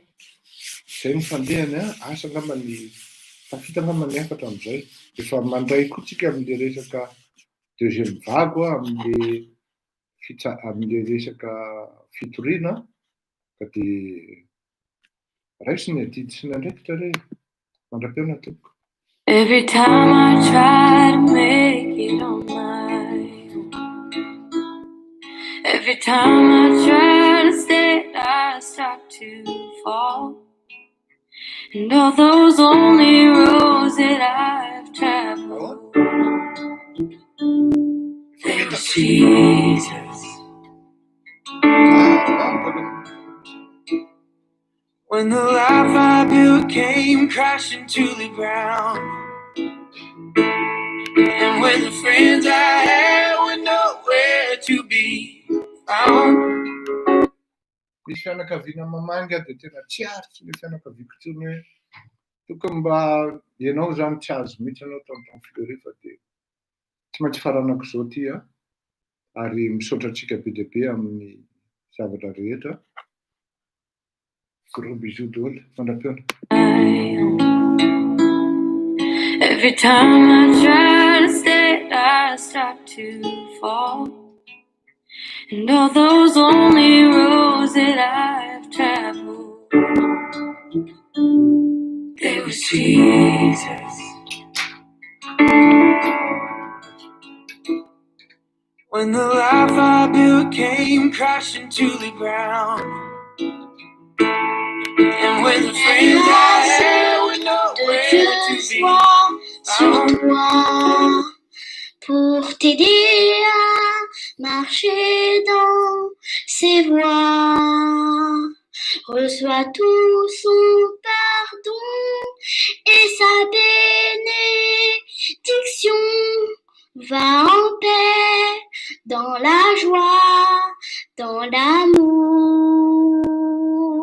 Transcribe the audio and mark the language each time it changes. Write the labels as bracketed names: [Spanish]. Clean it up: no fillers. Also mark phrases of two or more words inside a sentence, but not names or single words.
[Malagasy] Izay ny fandehany a, asa angamba ny tafita angamba ny efatra amin'izay. Efa mandray koa tsika amin'le resaka [French] deuxième vague [Malagasy] amin'le resaka fitoriana ka dia raisiny adidy sy nandraikitra re mandram-piona tompoko. [English] Every time I try to make it on my own, every time I try to stay, I start to fall. And all those only roads that I've traveled on, there was Jesus. When the life I built came crashing to the ground, and when the friends I had were nowhere to be found. [Malagasy] Misy fianakaviana mamanga dia tena tsy aritsy le fianakaviako tsony hoe tokony mba ianao zany tsy azo mihitsy anao tamin'ny filorefa dia tsy maintsy faranako izao ty a, ary misaotra antsika be dia be amin'ny zavatra rehetra. [French] Gros bisous [Malagasy] daholo, mandram-piona. [English] Every time I try to stay, I start to fall. And all those only roads that I've traveled on, there was Jesus. When the life I built came crashing to the ground, and when the friends I had were nowhere to be found. [French] Pour t'aider à marcher dans ses voies, reçois tout son pardon et sa bénédiction. Va en paix, dans la joie, dans l'amour.